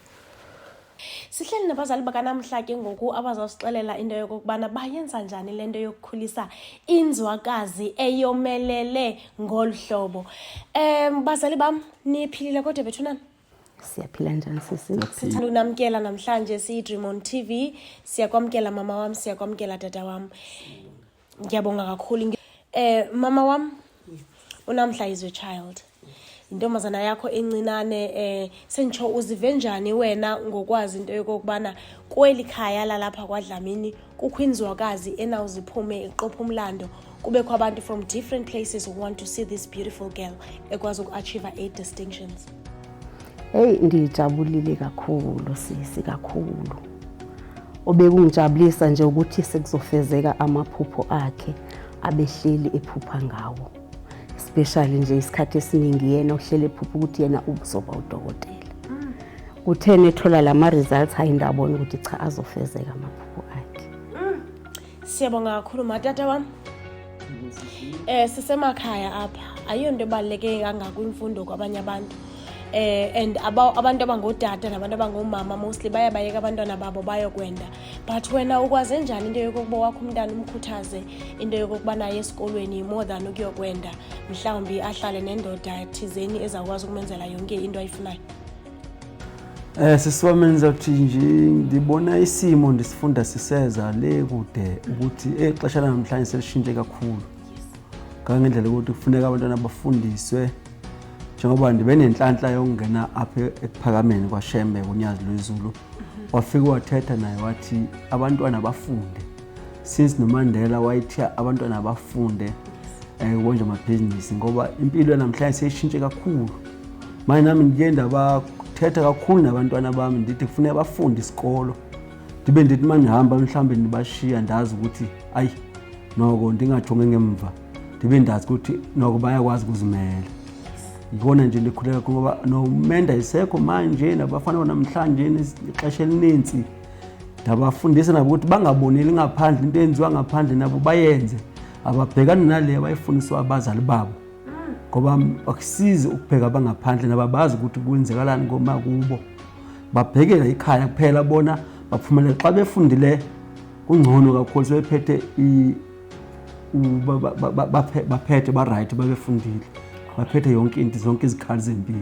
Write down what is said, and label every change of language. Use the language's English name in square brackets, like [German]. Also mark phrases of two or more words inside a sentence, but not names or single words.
[Xhosa] Sihleli nabazali bakanamhla ke ngoku abazawusixelela into yokubana bayenza njani lento yokukhulisa inzwakazi eyomelele ngolhlobo. Bazali bam niphilile kodwa bethunana? Siyaphila njani sisi? Sithanda unamkela namhlanje siyiDream TV. Siyakwamkela mama wam, siyakwamkela tata wam. [Zulu] Ngiyabonga kakhulu. Mama wam, uNamhla [English] is your child. [Xhosa] Intombazana yakho encinane sentsho uzive njani wena ngokwazi into yokubana kweli khaya lalapha kwaDlamini kukho inzwakazi enawuziphume eqopha umlando kubekho abantu [English] from different places who want to see this beautiful girl [Xhosa] ekwazi uku- [English] achieve 8 distinctions? [Zulu] Hey, ndijabulile kakhulu sisi, kakhulu. Obekungijabulisa nje ukuthi sekuzofezeka amaphupho akhe abehleli ephupha ngawo. especially nje isikhathi esiningi yena uhlele ephupha ukuthi yena uzoba udokotela. Kutheni ethola lama results hayi ndabona ukuthi cha azofezeka amaphupho akhe. [Xhosa] Siyabonga kakhulu matata wami. Sisemakhaya apha ayonto ebaluleke kangaka imfundo kwabanye abantu. And abantu abangodada nabantu abangomama mostly bayabayeka abantwana babo bayokwenda, but wena ukwaze njani into yokuba wakho umntana umkhuthaze into yokuba naye esikolweni [English] more than [Xhosa] ukuyokwenda mhlawumbi ahlale nendoda thizeni ezakwazi ukumenzela yonke into ayifunayo? [Zulu] Sisiwami ngizothi nje ngibona isimo ndisifunda siseza le kude ukuthi exesha namhlanje selishintshe kakhulu ngendlela ukuthi kufuneka abantwana bafundiswe njengoba ndibe nenhlanhla yokungena apha ekuphakameni kwaShembe kunyazi lwezulu. Wafika wathetha naye wathi abantwana bafunde, since noMandela wayithi abantwana bafunde ukwenza amabhizinisi ngoba impilo namhlanje seyishintshe kakhulu. Manje nami ngiyenda bathetha kakhulu nabantwana bami ndithi kufuneka bafunde isikolo. [Xhosa] Ndibe ndithi mangihamba mhlawumbe ndibashiya ndazi ukuthi ayi noko ndingathonge ngemva, ndibe ndazi ukuthi noko bayakwazi ukuzimela. [Zulu] Yikona nje likhuleka ngoba nomenda isekho manje nabafana namhlanje ixesha elinensi ndabafundisa nabo ukuthi bangaboneli ngaphandle into enziwa ngaphandle nabo bayenze, ababhekani nale abayifundiswa abazali babo ngoba akusizi ukubheka bangaphandle nababazi ukuthi kwenzekalani ngoma kubo, babhekela ikhaya kuphela bona baphumelela xa befundile kungcono kakhulu sebephethe baphethe ba right babefundile baphethe yonke into zonke izikhali zempilo.